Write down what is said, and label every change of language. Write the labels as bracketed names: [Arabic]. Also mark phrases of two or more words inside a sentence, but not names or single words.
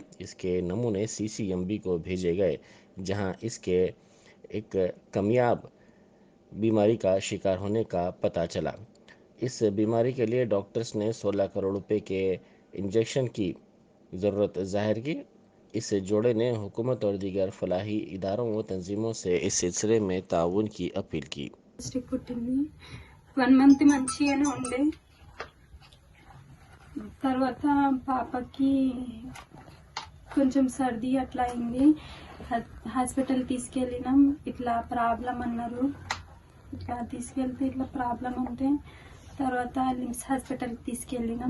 [Urdu] اس کے نمونے CCMB کو بھیجے گئے جہاں اس کے ایک کمیاب بیماری کا شکار ہونے کا پتہ چلا. اس بیماری کے لیے ڈاکٹرز نے 16 کروڑ روپے کے انجیکشن کی ضرورت ظاہر کی. اس جوڑے نے حکومت اور دیگر فلاحی اداروں و تنظیموں سے اس سلسلے میں تعاون کی اپیل کی. [Telugu] పుట్టింది 1 మంత్ మంచిగానే ఉండే. తర్వాత పాపకి కొంచెం సర్ది అట్లా అయింది. హాస్పిటల్ తీసుకెళ్ళినాం. ఇట్లా ప్రాబ్లం అన్నారు. ఇట్లా తీసుకెళ్తే ఇట్లా ప్రాబ్లం అంటే తర్వాత లిమ్స్ హాస్పిటల్కి తీసుకెళ్ళినాం.